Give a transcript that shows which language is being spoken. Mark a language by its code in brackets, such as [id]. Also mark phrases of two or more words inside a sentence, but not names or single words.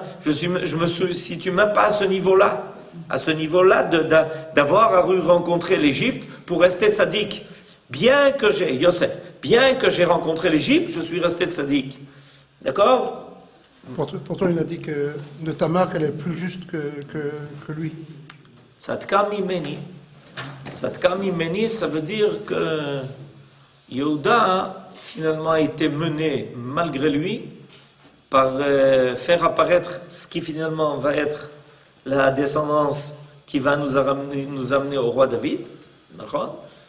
[fr] Je me situe même pas à ce niveau-là. À ce niveau-là d'avoir rencontré l'Égypte pour rester tzaddik. Bien que j'ai rencontré l'Égypte, je suis resté tzaddik. D'accord? Pourtant, il a dit que de Tamar, elle est plus juste que lui. [he] Tzadka mimeni. Tzadka mimeni, [fr] ça veut dire que Yehuda, finalement, a été mené, malgré lui, par faire apparaître ce qui finalement va être la descendance qui va nous amener au roi David. D'accord?